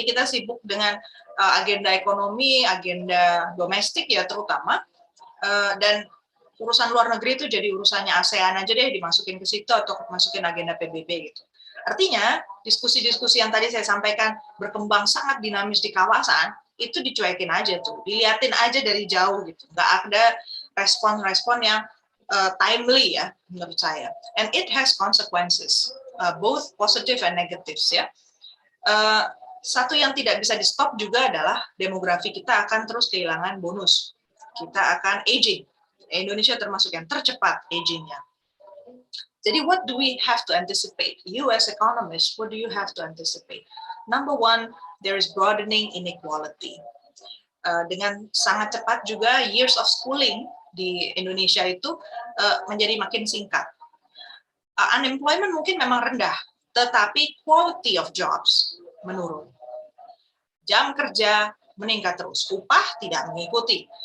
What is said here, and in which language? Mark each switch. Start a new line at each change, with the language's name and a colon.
Indonesian: Jadi kita sibuk dengan agenda ekonomi, agenda domestik ya terutama, dan urusan luar negeri itu jadi urusannya ASEAN aja deh, dimasukin ke situ atau masukin agenda PBB gitu. Artinya diskusi-diskusi yang tadi saya sampaikan berkembang sangat dinamis di kawasan, itu dicuekin aja tuh, diliatin aja dari jauh gitu. Nggak ada respon-respon yang timely ya menurut saya.
English: And it has consequences, both positive and negatives
Indonesian: ya. Satu yang tidak bisa di stop juga adalah demografi kita akan terus kehilangan bonus. Kita akan aging. Indonesia termasuk yang tercepat agingnya. Jadi
English: what do we have to anticipate? You as economists, what do you have to anticipate? Number one, there is broadening inequality.
Indonesian: Dengan sangat cepat juga
English: years of schooling
Indonesian: di Indonesia itu menjadi makin singkat. Unemployment mungkin memang rendah, tetapi
English: quality of jobs
Indonesian: menurun. Jam kerja meningkat terus, upah tidak mengikuti.